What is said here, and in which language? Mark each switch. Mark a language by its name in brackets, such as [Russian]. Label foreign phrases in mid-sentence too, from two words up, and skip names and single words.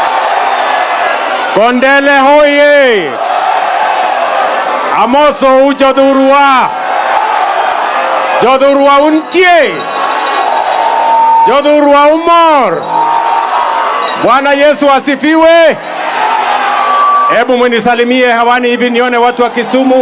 [Luo (Kenya and Tanzania)] Kondele hoye! Amoso ujodurua! Jodurua untie! Jodurua umor! [Swahili] Bwana Yesu asifiwe! Hebu mnisalimie hewani hivi nione watu wa Kisumu.